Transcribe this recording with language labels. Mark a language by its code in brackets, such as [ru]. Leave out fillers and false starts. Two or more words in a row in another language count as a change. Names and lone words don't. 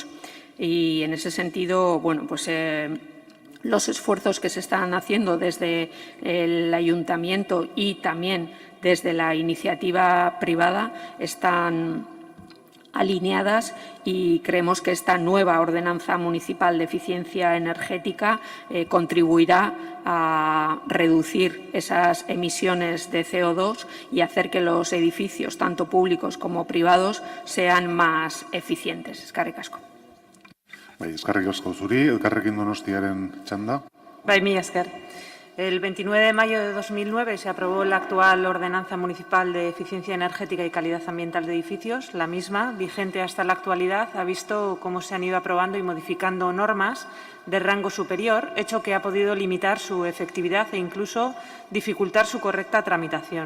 [es] Y en ese sentido, bueno, pues los esfuerzos que se están haciendo desde el Ayuntamiento y también desde la iniciativa privada están alineadas y creemos que esta nueva ordenanza municipal de eficiencia energética contribuirá a reducir esas emisiones de CO2 y hacer que los edificios, tanto públicos como privados, sean más eficientes. [eu] Eskerrik asko. Eskerrik asko zuri, Elkarrekin Donostiaren txanda. Mila esker. [es] El 29 de mayo de 2009 se aprobó la actual Ordenanza Municipal de Eficiencia Energética y Calidad Ambiental de Edificios. La misma, vigente hasta la actualidad, ha visto cómo se han ido aprobando y modificando normas de rango superior, hecho que ha podido limitar su efectividad e incluso dificultar su correcta tramitación.